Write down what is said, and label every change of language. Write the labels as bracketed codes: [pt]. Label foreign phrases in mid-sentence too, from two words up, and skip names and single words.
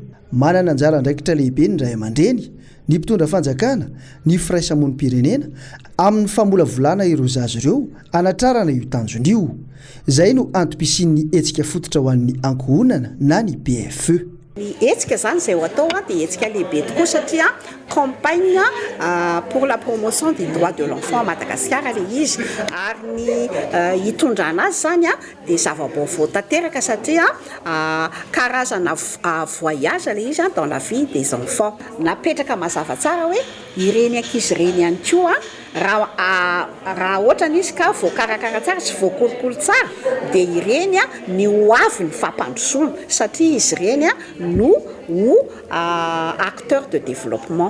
[mg] Manana anjara andraikitra lehibe ny ray aman-dreny, ny mpitondra fanjakana, ny firaisamonim-pirenena amin'ny famolavolana ireo zazo ireo anatrarana io tanjony io. Izay no antom-pisian'ny hetsika fototra ho an'ny ankohonana na ny PFE. Ny hetsika zany izay ho atao dia hetsika lehibe tokoa satria [fr] campagne pour la promotion des droits de l'enfant à Madagascar [mg] ilay izy ary ny hitondrana azy zany dia zava-baovao tanteraka satria karazana voyage ilay izy [fr] dans la vie des enfants. [mg] Napetraka mazava tsara hoe ireny ankizy ireny ihany koa raha ohatra izy ka voakarakara tsara sy voakolokolo tsara dia ireny ny ho avy ny fampandrosoana satria izy ireny no [fr] acteur de développement.